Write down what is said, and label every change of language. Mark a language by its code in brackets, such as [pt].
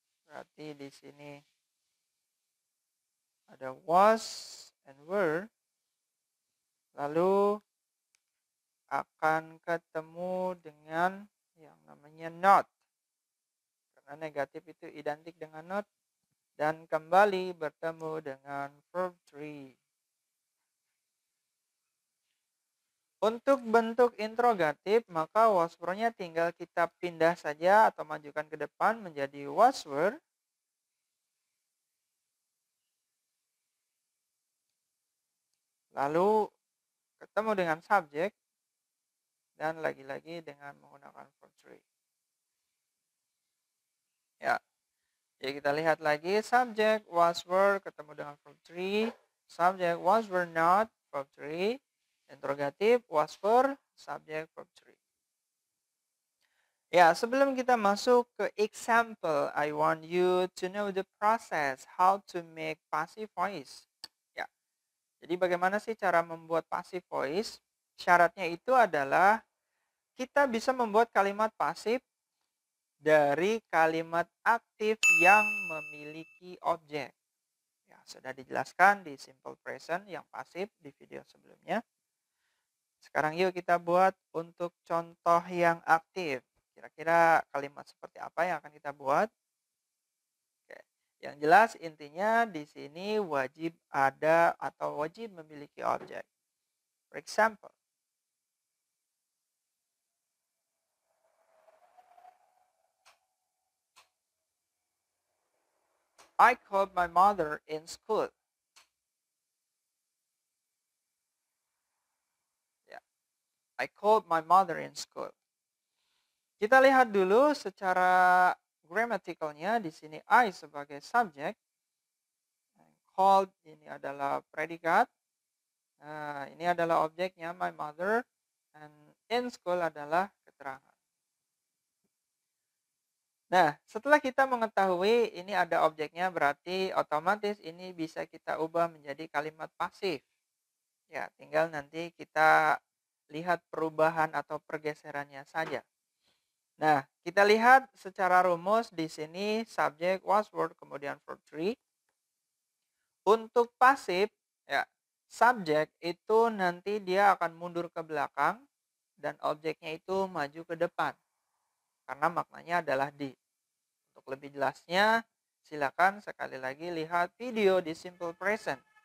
[id] Berarti di sini ada was and were. Lalu akan ketemu dengan yang namanya not. Karena negatif itu identik dengan not. Dan kembali bertemu dengan verb 3. Untuk bentuk interrogatif, maka was were-nya tinggal kita pindah saja atau majukan ke depan menjadi was were. Lalu ketemu dengan subjek. Dan lagi-lagi dengan menggunakan verb 3. Ya, jadi kita lihat lagi, subject was were ketemu dengan verb 3, subject was were not verb 3, interrogatif was were, subject verb 3. Ya, sebelum kita masuk ke [en] example, I want you to know the process how to make passive voice. [id] Ya, jadi bagaimana sih cara membuat passive voice? Syaratnya itu adalah kita bisa membuat kalimat pasif dari kalimat aktif yang memiliki objek. Ya, sudah dijelaskan di simple present yang pasif di video sebelumnya. Sekarang yuk kita buat untuk contoh yang aktif. Kira-kira kalimat seperti apa yang akan kita buat? Oke. Yang jelas intinya di sini wajib ada atau wajib memiliki objek. [en] For example, I called my mother in school. Ya, I called my mother in school. [id] Kita lihat dulu secara grammaticalnya di sini I sebagai subjek, called ini adalah predikat, ini adalah objeknya my mother, and in school adalah keterangan. Nah, setelah kita mengetahui ini ada objeknya, berarti otomatis ini bisa kita ubah menjadi kalimat pasif. Ya, tinggal nanti kita lihat perubahan atau pergeserannya saja. Nah, kita lihat secara rumus di sini subjek was were kemudian verb 3. Untuk pasif, ya, subjek itu nanti dia akan mundur ke belakang dan objeknya itu maju ke depan. Karena maknanya adalah di. Untuk Untuk lebih jelasnya, silakan sekali lagi lihat video di simple present.